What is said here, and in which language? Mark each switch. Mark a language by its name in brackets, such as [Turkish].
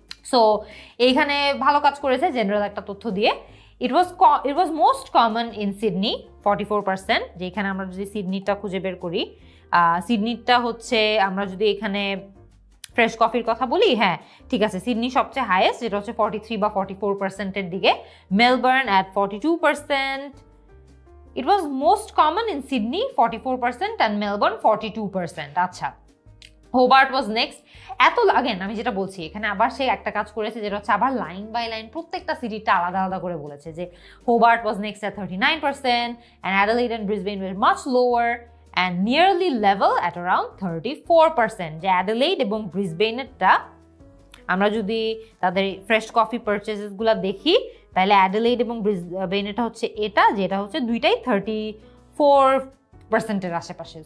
[Bangla] So এইখানে ভালো কাজ করেছে জেনারেল একটা তথ্য দিয়ে। [English] It was most common in Sydney 44%, [Bangla] যেখানে আমরা যদি সিডনিটা খুঁজে বের করি, সিডনিটা হচ্ছে আমরা যদি এখানে ফ্রেশ কফির কথা বলি, হ্যাঁ ঠিক আছে, সিডনি সবচেয়ে হাইয়েস্ট, যেটা হচ্ছে 43 বা 44%-এর দিকে। [English] Melbourne at 42%, it was most common in Sydney 44% and Melbourne 42%। আচ্ছা, Hobart was next. [Bangla] আগেন আমি যেটা বলছি এখানে আবার সে একটা কাজ করেছে, যেটা হচ্ছে আবার লাইন বাই লাইন প্রত্যেকটা সিটিটা আলাদা আলাদা করে বলেছে যে [English] Hobart was next at 39% and Adelaide and Brisbane were much lower and nearly level at around 34%। [Bangla] যে অ্যাডিলেইড এবং ব্রিসবেনেরটা আমরা যদি তাদের ফ্রেশ কফি পারচেজেসগুলো দেখি, তাহলে অ্যাডিলেইড এবং ব্রিসবেনেরটা হচ্ছে যেটা হচ্ছে দুইটাই 34%-এর আশেপাশে।